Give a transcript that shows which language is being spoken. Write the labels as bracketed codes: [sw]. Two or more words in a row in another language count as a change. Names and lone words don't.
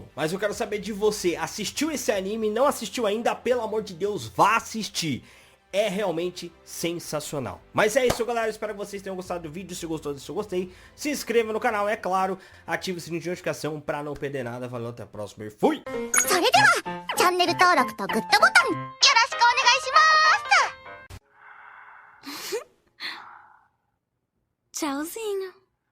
[pt] Mas eu quero saber de você, assistiu esse anime? Não assistiu ainda? Pelo amor de Deus, vá assistir. É realmente sensacional. Mas é isso, galera, espero que vocês tenham gostado do vídeo. Se gostou, deixa o gostei, se inscreva no canal, é claro, ative o sininho de notificação pra não perder nada. Valeu, até a próxima e fui! [ja] それではチャンネル登録とグッドボタンよろしくお願いします。Tchauzinho.